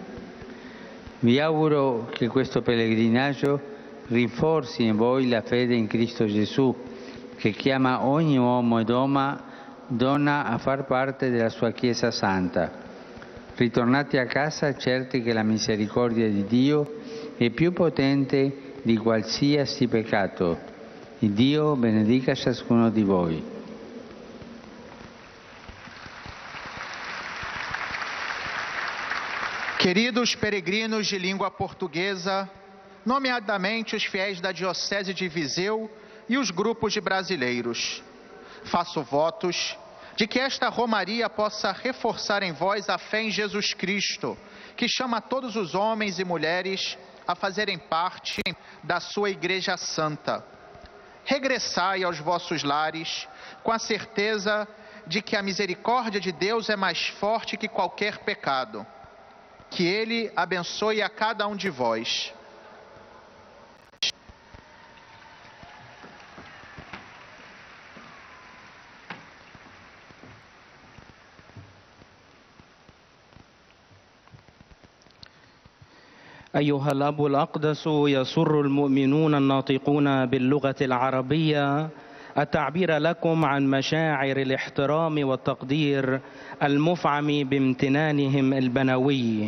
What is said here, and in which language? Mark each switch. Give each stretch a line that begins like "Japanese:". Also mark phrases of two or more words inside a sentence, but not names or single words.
Italian: Vi auguro che questo pellegrinaggio rinforzi in voi la fede in Cristo Gesù, che chiama ogni uomo e donna a far parte della sua Chiesa Santa. Ritornate a casa certi che la misericordia di Dio è più potente di qualsiasi peccato. E Dio benedica ciascuno di voi.
Portuguese: Queridos peregrinos de língua portuguesa, nomeadamente os fiéis da Diocese de Viseu e os grupos de brasileiros, faço votos de que esta romaria possa reforçar em vós a fé em Jesus Cristo, que chama todos os homens e mulheres a fazerem parte da sua Igreja Santa. Regressai aos vossos lares com a certeza de que a misericórdia de Deus é mais forte que qualquer pecado. Que Ele abençoe a cada um de vós.
Arabic: أيها الأب الأقدس، يسر المؤمنون الناطقون باللغة العربية التعبير لكم عن مشاعر الاحترام والتقدير المفعم بامتنانهم البنوي.